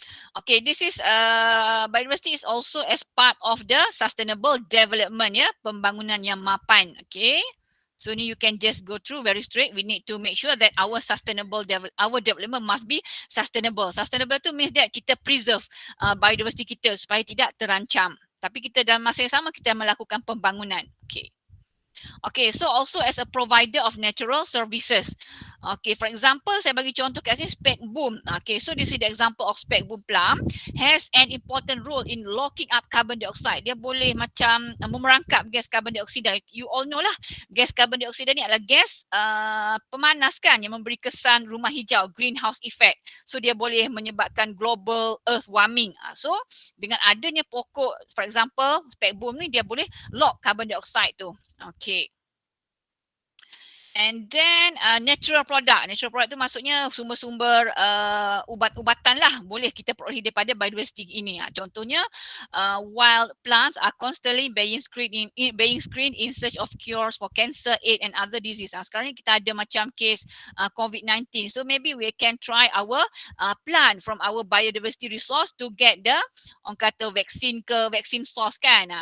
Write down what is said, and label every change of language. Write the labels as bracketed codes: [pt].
[en] Okay, this is biodiversity is also as part of the sustainable development, pembangunan yang mapan. Okay, so ni you can just go through very straight. We need to make sure that our development must be sustainable. [ms] Sustainable tu means that kita preserve biodiversity kita supaya tidak terancam. Tapi kita dalam masa yang sama kita melakukan pembangunan. Okay. [en] Okay, so also as a provider of natural services. Okay, for example, saya bagi contoh kat sini spec boom. Okay, so this is the example of spec boom plum has an important role in locking up carbon dioxide. [ms] Dia boleh macam memerangkap gas carbon dioksida. You all know lah, gas carbon dioksida ni adalah gas pemanas kan, yang memberi kesan rumah hijau, greenhouse effect. So dia boleh menyebabkan global earth warming. So dengan adanya pokok, for example, spec boom ni dia boleh lock carbon dioxide tu. Okay. [en] And then natural product. Natural product tu maksudnya sumber-sumber ubat-ubatan lah. [ms] Boleh kita peroleh daripada biodiversity ini. [en] Contohnya, wild plants are constantly being screened in search of cures for cancer, AIDS and other disease. Sekarang ni kita ada macam case COVID-19. So maybe we can try our plant from our biodiversity resource to get the, orang kata vaksin source kan.